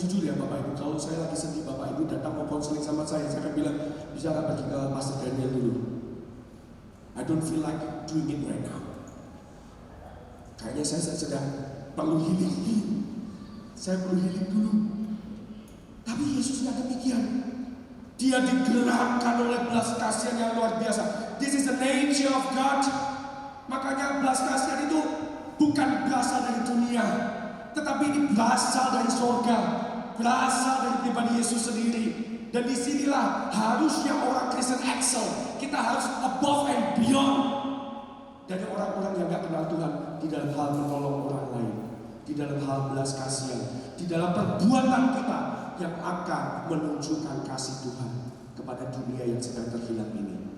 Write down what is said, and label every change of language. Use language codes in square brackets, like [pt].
[id] Jujur ya Bapak Ibu, kalau saya lagi sedih, Bapak Ibu datang mau konseling sama saya akan bilang, bisa gak pergi ke Pastor Daniel dulu? [en] I don't feel like doing it right now. [id] Kayaknya saya sedang perlu healing. Saya perlu healing dulu. Tapi Yesus tidak demikian. Dia digerakkan oleh belas kasihan yang luar biasa. [en] This is the nature of God. [id] Makanya belas kasihan itu bukan berasal dari dunia, tetapi ini berasal dari surga, berasal dari pribadi Yesus sendiri. Dan disinilah harusnya orang Kristen excel. Kita harus [en] above and beyond [id] dari orang-orang yang gak kenal Tuhan di dalam hal menolong orang lain, di dalam hal belas kasihan, di dalam perbuatan kita yang akan menunjukkan kasih Tuhan kepada dunia yang sedang terhilang ini.